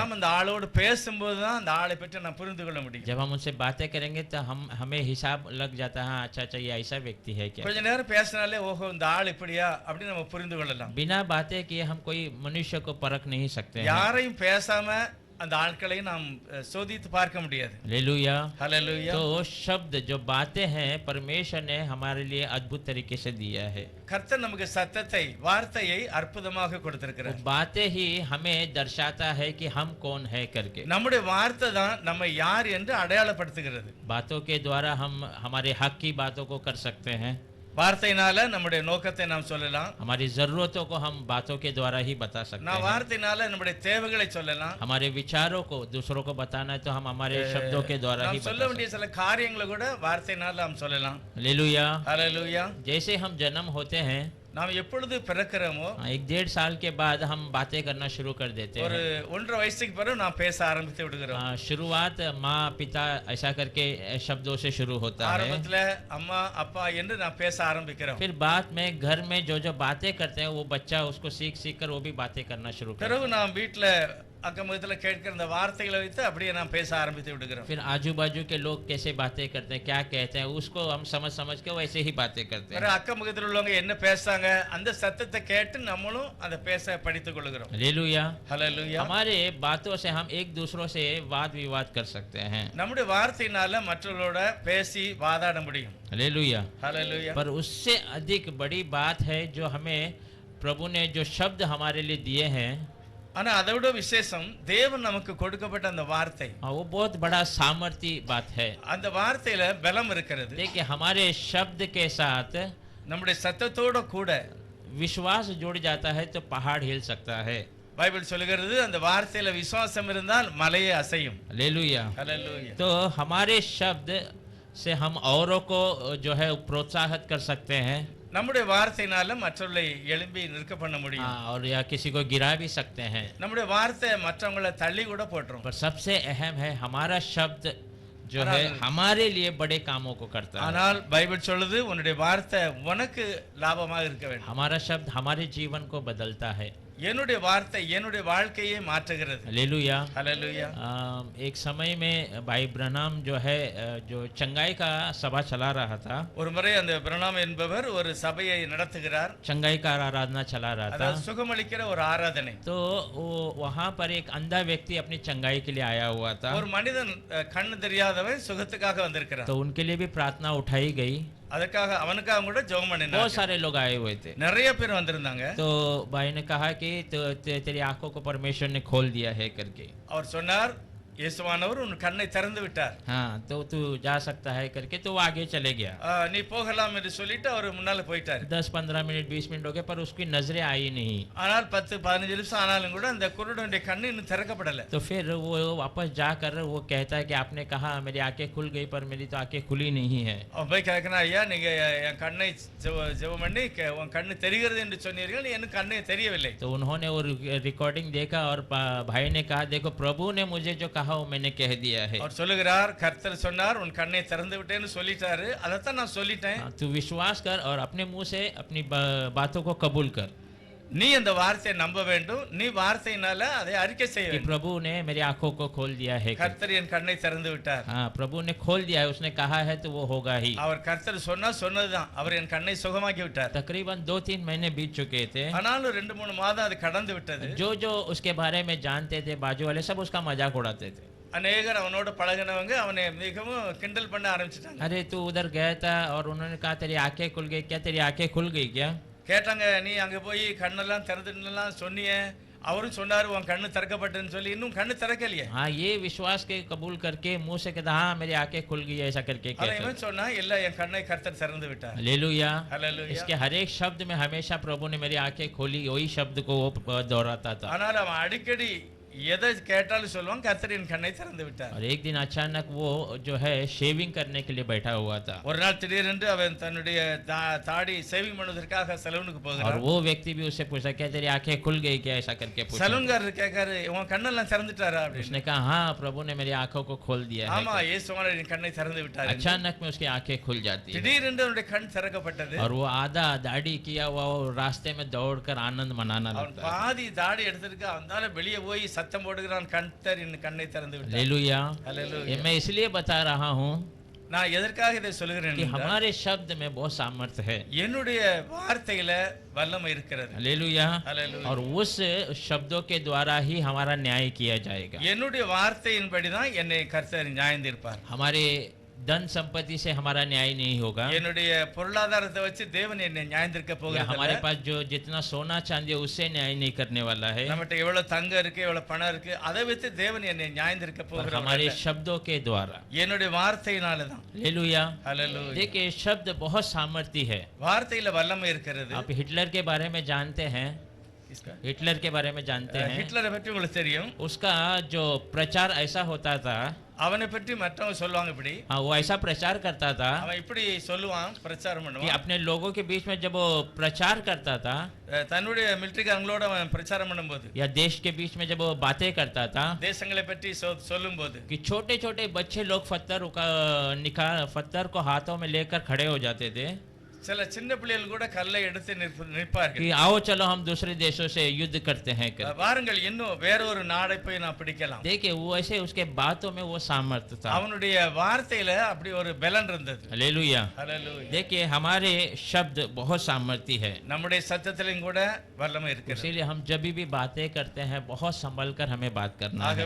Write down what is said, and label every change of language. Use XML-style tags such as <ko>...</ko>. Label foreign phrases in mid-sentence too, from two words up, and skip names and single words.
<ta>நாம் அந்த ஆளோடு பேசும்போது தான் அந்த ஆளை பற்றி நாம் புரிந்து கொள்ள முடியும்.</ta> <hi>जब हम उनसे बातें करेंगे तो हमें हिसाब लग जाता है, अच्छा अच्छा ये ऐसा व्यक्ति है क्या।</hi> <ta>கொஞ்ச நேரம் பேசினாலே ஓஹோ இந்த ஆள் இப்படியா அப்படின்னு நம்ம புரிந்து கொள்ளலாம்.</ta> <hi>बिना बातें किए हम कोई मनुष्य को परख नहीं सकते हैं।</hi> <ta>யாரையும் பேசாம அந்த ஆட்களை நாம் சோதித்து பார்க்க முடியாது.</ta> <hi>हालेलुया।</hi> <ta>ஹல்லேலூயா.</ta> <hi>तो शब्द जो बातें हैं परमेश्वर ने हमारे लिए अद्भुत तरीके से दिया है।</hi> <ta>கர்த்தர் நமக்கு சத்தத்தை, வார்த்தையை அற்புதமாக கொடுத்திருக்கிறார்.</ta> <hi>बातें ही हमें दर्शाता है कि हम कौन है करके।</hi> <ta>நம்முடைய வார்த்தை தான் நம்ம யார் என்று அடையாளப்படுத்துகிறது.</ta> <hi>बातों के द्वारा हम हमारे हक की बातों को कर सकते हैं।</hi> <ta>வார்த்தையினால நம்முடைய நோக்கத்தை நாம் சொல்லலாம்.</ta> <hi>हमारी जरूरतों को हम बातों के द्वारा ही बता सकते</hi> <ta>நான்</ta> <hi>हैं।</hi> <ta>வார்த்தையினால நம்முடைய தேவைகளை சொல்லலாம்.</ta> <hi>हमारे विचारों को दूसरों को बताना है तो हम हमारे शब्दों के द्वारा ही</hi> <ta>நாம் சொல்ல</ta> <hi>बता</hi> <ta>வேண்டிய சில காரியங்களை கூட வார்த்தையினால நாம் சொல்லலாம்.</ta> <hi>हालेलुया।</hi> <ta>ஹல்லேலூயா.</ta> <hi>जैसे हम जन्म होते हैं,</hi> <ta>நாம் எப்பொழுது பிறக்கிறோமோ</ta> <hi>1-1.5 साल के बाद हम बातें करना शुरू कर देते</hi> <ta>ஒரு</ta> <hi>हैं।</hi> <ta>1.5 வயசுக்கு பிறகு நாம் பேச ஆரம்பித்து விடுகிறோம்.</ta> <hi>शुरुआत माँ पिता ऐसा करके शब्दों से शुरू होता है।</hi> <ta>ஆரம்பத்துல அம்மா அப்பா என்று நாம் பேச ஆரம்பிக்கிறோம்.</ta> <hi>फिर बाद में घर में जो जो बातें करते हैं वो बच्चा उसको सीख सीख कर वो भी बातें करना शुरू करता है।</hi> <ta>பிறகு நாம் வீட்டுல அக்கம்பக்கத்துல கேட்கிற அந்த வார்த்தைகளை வைத்து அப்படியே நாம் பேச ஆரம்பித்து விடுகிறோம்.</ta> <hi>फिर आजू बाजू के लोग कैसे बातें करते हैं, क्या कहते हैं, उसको हम समझ समझ के वैसे ही बातें करते हैं।</hi> <ta>பிறகு அக்கம்பக்கத்தில் உள்ளவங்க என்ன பேசுறாங்க அந்த சத்தத்தை கேட்டு நம்மளும் அதை பேச படித்துக் கொள்கிறோம்.</ta> <hi>हालेलुया।</hi> <ta>ஹல்லேலூயா.</ta> <hi>हमारे बातों से हम एक दूसरों से वाद विवाद कर सकते हैं।</hi> <ta>நம்முடைய வார்த்தையினால மற்றவர்களோட பேசி வாதாட முடியும்.</ta> <hi>हालेलुया।</hi> <ta>ஹல்லேலூயா.</ta> <hi>पर उससे अधिक बड़ी बात है जो हमें प्रभु ने जो शब्द हमारे लिए दिए हैं,</hi> <ta>ஆனா அதை விட விசேஷம் தேவன் நமக்கு கொடுக்கப்பட்ட அந்த வார்த்தை.</ta> <hi>वो बहुत बड़ा सामर्थी बात है।</hi> <ta>அந்த வார்த்தையில பலம் இருக்கிறது.</ta> <hi>देखिए हमारे शब्द के साथ</hi> <ta>நம்முடைய சத்தத்தோட கூட</ta> <hi>विश्वास जुड़ जाता है तो पहाड़ हिल सकता है।</hi> <ta>பைபிள் சொல்லுகிறது அந்த வார்த்தையில விசுவாசம் இருந்தால் மலையே அசையும்.</ta> <hi>हालेलुया।</hi> <ta>ஹல்லேலூயா.</ta> <hi>तो हमारे शब्द से हम औरों को जो है प्रोत्साहित कर सकते हैं।</hi> <ta>நம்முடைய வார்த்தையினால மற்றவர்களை எழும்பி நிற்க பண்ண முடியும்.</ta> <hi>और या किसी को गिरा भी सकते हैं।</hi> <ta>நம்முடைய வார்த்தை மற்றவங்களை தள்ளி கூட போட்டுரும்.</ta> <hi>पर सबसे अहम है हमारा शब्द जो है हमारे लिए बड़े कामों को करता है।</hi> <ta>ஆனால் பைபிள் சொல்லுது உன்னுடைய வார்த்தை உனக்கு லாபமாக இருக்க வேண்டும்.</ta> <hi>हमारा शब्द हमारे जीवन को बदलता है।</hi> <ta>என்னுடைய வார்த்தை என்னுடைய வாழ்க்கையை மாற்றுகிறது.</ta> <hi>हालेलुया।</hi> <ta>ஹalleluya.</ta> <hi>एक समय में भाई ब्रनाम जो है जो चंगाई का सभा चला रहा था,</hi> <ta>ஒரு முறை அந்த பிரணாம் என்பவர் ஒரு சபையை நடத்துகிறார்.</ta> <hi>चंगाई का आराधना चला रहा था।</hi> <ta>அதாவது சுகமளிக்கிற ஒரு ஆராதனை.</ta> <hi>तो वो वहां पर एक अंधा व्यक्ति अपनी चंगाई के लिए आया हुआ था।</hi> <ta>ஒரு மனிதன் கண்ணு தெரியாதவன் சுகத்துக்காக வந்திருக்கிறான்.</ta> <hi>तो उनके लिए भी प्रार्थना उठाई गई।</hi> <ta>அதற்காக அவனுக்காக கூட ஜெபம்</ta> <hi>बहुत</hi> <ta>பண்ணினாங்க.</ta> <hi>सारे लोग आए हुए थे।</hi> <ta>நிறைய பேர் வந்திருந்தாங்க.</ta> <hi>तो भाई ने कहा कि तेरी आंखों को परमेश्वर ने खोल दिया है करके।</hi> <ta>அவர் சொன்னார் இயேசுவானவர் உன் கண்ணை திறந்து விட்டார்.</ta> <hi>हाँ, तो तू जा सकता है करके तो वो आगे चले गया।</hi> <ta>நீ போகலாம் என்று சொல்லிட்டு அவர் முன்னால போயிட்டார்.</ta> <hi>10-15 मिनट 20 मिनट हो गए पर उसकी नजरें आई नहीं।</hi> <ta>ஆனால் 10-15 நிமிஷம் ஆனாலும் கூட அந்த குருடனுடைய கண்ணு இன்னும் திறக்கப்படல.</ta> <hi>तो फिर वो वापस जाकर वो कहता है कि आपने कहा मेरी आंखें खुल गई पर मेरी तो आंखें खुली नहीं है।</hi> <ta>அவன் போய் கேட்கறான், ஐயா நீங்க என் கண்ணை ஜெபம் பண்ணி உன் கண்ணு தெரிகிறது என்று சொன்னீர்கள், எனக்கு கண்ணே தெரியவில்லை.</ta> <hi>तो उन्होंने वो रिकॉर्डिंग देखा और भाई ने कहा देखो प्रभु ने मुझे जो कहा वो मैंने कह दिया है।</hi> <ta>அவர் சொல்லுகிறார், கர்த்தர் சொன்னார் உன் கண்ணை திறந்து விட்டேன்னு சொல்லிட்டாரு, அதைத்தான் நான் சொல்லிட்டேன்.</ta> <hi>तू विश्वास कर और अपने मुंह से अपनी बातों को कबूल कर।</hi> <ta>நீ அந்த வார்த்தையை நம்ப வேண்டும், நீ வார்த்தையினால அதை அறிக்கை செய்ய</ta> <hi>कि</hi> <ta>வேண்டும்.</ta> <hi>प्रभु ने मेरी आंखों को खोल दिया है।</hi> <ta>கர்த்தர் என் கண்ணை திறந்து விட்டார்.</ta> <hi>हाँ, प्रभु ने खोल दिया है, उसने कहा है तो वो होगा ही।</hi> <ta>அவர் கர்த்தர் சொன்னதுதான், அவர் என் கண்ணை சுகமாக்கி விட்டார்.</ta> <hi>तकरीबन 2-3 महीने बीत चुके थे।</hi> <ta>ஆனாலும் 2-3 மாதம் அது கடந்து விட்டது.</ta> <hi>जो जो उसके बारे में जानते थे बाजू वाले सब उसका मजाक उड़ाते थे।</hi> <ta>அநேகர் அவனோட பழகினவங்க அவனை மிகவும் கிண்டல் பண்ண ஆரம்பிச்சிட்டாங்க.</ta> <hi>अरे तू उधर गया था और उन्होंने कहा तेरी आंखें खुल गई क्या, तेरी आंखें खुल गई क्या?</hi> <ta>கேட்டாங்க, நீ அங்க போய் கண்ணெல்லாம் திறந்துலாம் சொன்னியே, அவரும் சொன்னாரு உன் கண்ணு திறக்கப்பட்டதுன்னு சொல்லி, இன்னும் கண்ணு திறக்கலையே.</ta> <hi>हाँ, ये विश्वास के कबूल करके मुंह से कहता हाँ मेरी आंखें खुल गई ऐसा करके</hi> <ta>ஆனா</ta> <hi>कहता।</hi> <ta>இவன் சொன்னா இல்ல என் கண்ணை கர்த்தர் திறந்து விட்டார்.</ta> <hi>हालेलुया।</hi> <ta>ஹalleluya.</ta> <hi>इसके हर एक शब्द में हमेशा प्रभु ने मेरी आंखें खोली, वही शब्द को वो दोहराता था।</hi> <ta>ஆனால் அவன் அடிக்கடி எதை கேட்டாலும் சொல்லுவான் கர்த்தர் என் கண்ணை திறந்து விட்டார்.</ta> <hi>और एक दिन अचानक वो जो है शेविंग करने के लिए बैठा हुआ था।</hi> <ta>ஒரு நாள் திடீரென்று அவன் தன்னுடைய தாடி சேவிங் பண்ணுவதற்காக சலூனுக்கு</ta> <hi>और</hi> <ta>போகிறான்.</ta> <hi>वो व्यक्ति भी उससे पूछा क्या तेरी आंखें खुल गई क्या ऐसा करके पूछा।</hi> <ta>சலூன்காரர் கேட்காரு, உன் கண்ணெல்லாம் திறந்துட்டாரா அப்படின்னு.</ta> <hi>उसने कहा हाँ प्रभु ने मेरी आंखों को खोल दिया है।</hi> <ta>ஆமா, இயேசுவானவர் என் கண்ணை திறந்து விட்டார்.</ta> <hi>अचानक में उसकी आंखें खुल जाती है</hi> <ta>திடீரென்று அவனுடைய கண் திறக்கப்பட்டது.</ta> <hi>और वो आधा दाढ़ी किया हुआ वो रास्ते में दौड़कर आनंद मनाना</hi> <ta>அவன்</ta> <hi>लगता है।</hi> <ta>பாதி தாடி எடுத்திருக்க, அவனால வெளியே போய் சத்தம் போடுகிறான், கர்த்தர் என் கண்ணை திறந்து விட்டார்.</ta> <hi>हालेलुया।</hi> <ta>ஹalleluya.</ta> <hi>ये मैं इसलिए बता रहा हूँ</hi> <ta>நான் எதற்காக இதை சொல்கிறேன்</ta> <hi>कि</hi> <ta>என்றால்,</ta> <hi>हमारे शब्द में बहुत सामर्थ्य है।</hi> <ta>என்னுடைய வார்த்தையில வல்லமை இருக்கிறது.</ta> <hi>हालेलुया।</hi> <ta>ஹalleluya.</ta> <hi>और उस शब्दों के द्वारा ही हमारा न्याय किया जाएगा।</hi> <ta>என்னுடைய வார்த்தையின்படி தான் என்னை கர்த்தர் நியாயம் தீர்ப்பார்.</ta> <hi>हमारे धन संपत्ति से हमारा न्याय नहीं होगा,</hi> <ta>என்னுடைய பொருளாதாரத்தை வச்சு தேவன் என்னை நியாயம் தீர்க்க</ta> <hi>या</hi> <ta>போகிறது</ta> <hi>हमारे</hi> <ta>இல்ல.</ta> <hi>पास जो जितना सोना चांदी है उससे न्याय नहीं करने वाला है,</hi> <ta>நம்மகிட்ட எவ்வளவு தங்கம் இருக்கு, எவ்வளவு பணம் இருக்கு, அதை வச்சு தேவன் என்னை நியாயம் தீர்க்க</ta> <hi>पर</hi> <ta>போகிறார்.</ta> <hi>हमारे शब्दों के द्वारा।</hi> <ta>என்னுடைய வார்த்தையினால தான்.</ta> <hi>हालेलुया।</hi> <ta>ஹalleluya.</ta> <hi>देखिए शब्द बहुत सामर्थ्य है।</hi> <ta>வார்த்தையில வல்லமை இருக்கிறது.</ta> <hi>आप हिटलर के बारे में जानते हैं, हिटलर के बारे में जानते हैं।</hi> <ta>ஹிட்லரை பற்றி உங்களுக்கு தெரியும்.</ta> <hi>उसका जो प्रचार ऐसा होता था,</hi> <ta>அவனை பற்றி மற்றவங்க சொல்லுவாங்க இப்படி.</ta> <hi>हाँ, वो ऐसा प्रचार करता था</hi> <ta>அவன் இப்படி சொல்லுவான், பிரச்சாரம்</ta> <hi>कि</hi> <ta>பண்ணுவான்.</ta> <hi>अपने लोगों के बीच में जब वो प्रचार करता था</hi> <ta>தன்னுடைய மிலிட்டரிக்காரங்களோட அவன் பிரச்சாரம் பண்ணும்போது,</ta> <hi>या देश के बीच में जब वो बातें करता था</hi> <ta>தேசங்களை பற்றி சொல்லும்போது,</ta> <hi>कि छोटे छोटे बच्चे लोग पत्थर को हाथों में लेकर खड़े हो जाते थे</hi> <ta>சில சின்ன பிள்ளைகள் கூட கல்லை எடுத்து நிற்பார்கள்.</ta> <hi>कि आओ चलो हम दूसरे देशों से युद्ध करते हैं कर।</hi> <ta>வாருங்கள் இன்னும் வேறொரு நாடை போய் நான் பிடிக்கலாம்.</ta> <hi>देखिए वो ऐसे उसके बातों में वो सामर्थ्य था।</hi> <ta>அவனுடைய வார்த்தையில அப்படி ஒரு பலன் இருந்தது.</ta> <hi>हालेलुया।</hi> <ta>ஹalleluya.</ta> <hi>देखिए हमारे शब्द बहुत सामर्थ्य है,</hi> <ta>நம்முடைய சத்தத்திலும் கூட வல்லமை இருக்கிறது.</ta> <hi>इसीलिए हम जब भी बातें करते हैं बहुत संभल कर हमें बात करना है।</hi>